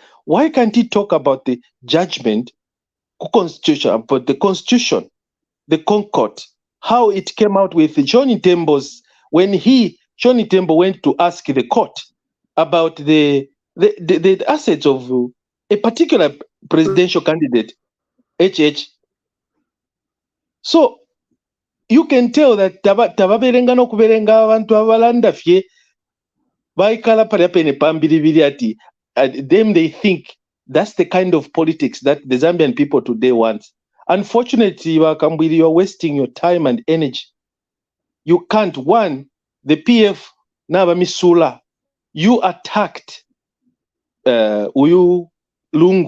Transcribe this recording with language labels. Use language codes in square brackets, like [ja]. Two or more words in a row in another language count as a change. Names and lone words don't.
[en] Why can't he talk about the judgment, constitution, about the constitution, the Concord, how it came out with Johnny Tembo's, when Johnny Tembo went to ask the court about the assets of a particular presidential candidate, HH. So you can tell that [bem] tababerenga no kuberenga abantu abalanda fye baikala pale pene pambiribiri ati [en] them they think that's the kind of politics that the Zambian people today want. Unfortunately, Wakambwili, you're wasting your time and energy. You can't. One, the PF Naba Misula, you attacked Uyu Lungu.